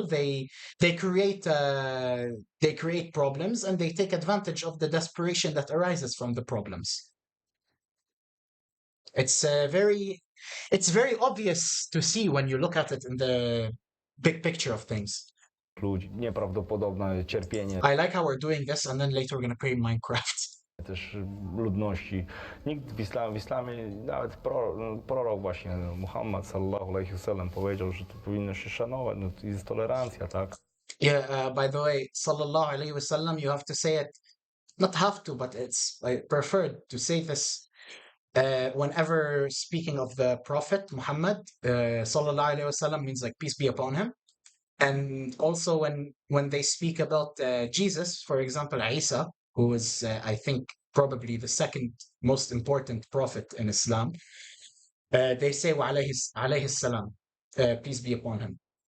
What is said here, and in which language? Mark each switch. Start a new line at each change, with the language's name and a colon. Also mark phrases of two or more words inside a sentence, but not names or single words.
English: They create problems, and they take advantage of the desperation that arises from the problems. It's it's very obvious to see when you look at it in the big picture of things.
Polish: Ludzi, nieprawdopodobne cierpienie
English: I like how we're doing this, and then later we're gonna play Minecraft.
Polish: też ludności. Nikt w islamie nawet prorok właśnie, Muhammad
Arabic: صلى الله عليه وسلم
Polish: powiedział, że tu powinno się szanować, no to jest tolerancja, tak?
English: Yeah, by the way,
Arabic: صلى الله عليه وسلم,
English: you have to say it, not have to, but it's preferred to say this whenever speaking of the Prophet Muhammad,
Arabic: صلى الله عليه وسلم
English: means like peace be upon him. And also when they speak about Jesus, for example, Isa, who is, I think, probably the second most important prophet in Islam, they say
Arabic: وعليه السلام,
English: peace be upon him.